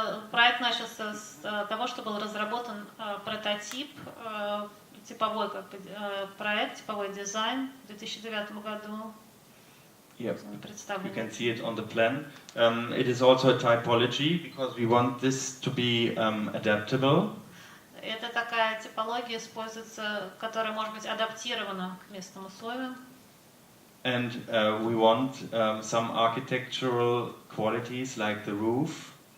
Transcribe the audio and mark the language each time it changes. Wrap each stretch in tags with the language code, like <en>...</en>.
<ru>Проект начался с того, что был разработан прототип, типовой проект, типовой дизайн в 2009 году.</ru> <en>Yep. You can see it on the plan. It is also a typology because we want this to be adaptable.</en> <ru>Это такая типология используется, которая может быть адаптирована к местным условиям.</ru> <en>And we want some architectural qualities like the roof.</en>